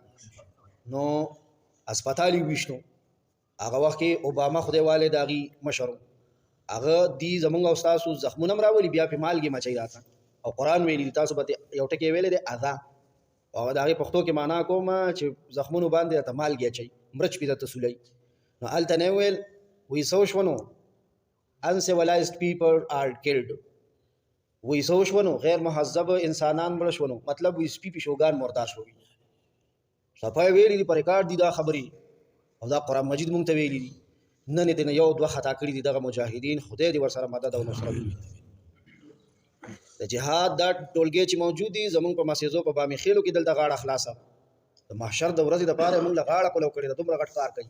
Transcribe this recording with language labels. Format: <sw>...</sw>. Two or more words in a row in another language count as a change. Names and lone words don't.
<ps>نو اسپتال یې ویشتو، هغه وخت کې اوباما خدای والی د هغې مشر و، هغه دي زمونږ او ستاسو زخمونه هم راولي، بیا پې مالګې مچوي راته او قرآن ویلي دي، تاسو به یو ټکی ویلی دی اذا، او د هغې پښتو کې معنا کوم چې زخمونو باندې درته مالګې اچوي، مرچ پې درته سولوي. نو هلته نه یې ویل وایي څه وشوه نو</ps> <en>uncivilized people are killed،</en> <ps>وایي څه وشوه نو غیر مهذب انسانان مړه شوه، نو مطلب وایي سپي پیشوګان مردار شوي. صفا یې ویلي دي، په ریکارډ دي دا خبرې او دا قرآن مجید مونږ ته ویلي دي. نن یې نه یو 2 خطا کړي دي دغه مجاهدین، خدای دې ورسره مدد او نصرت وکړي. د جهاد دا ټولګي چې موجود دي زمونږ په مسیزو په بامي خیلو کې دلته غاړه خلاصه، د محشر د ورځې دپاره یې مونږ له غاړه پلو کړې ده، دومره غټ کار کوي.</ps>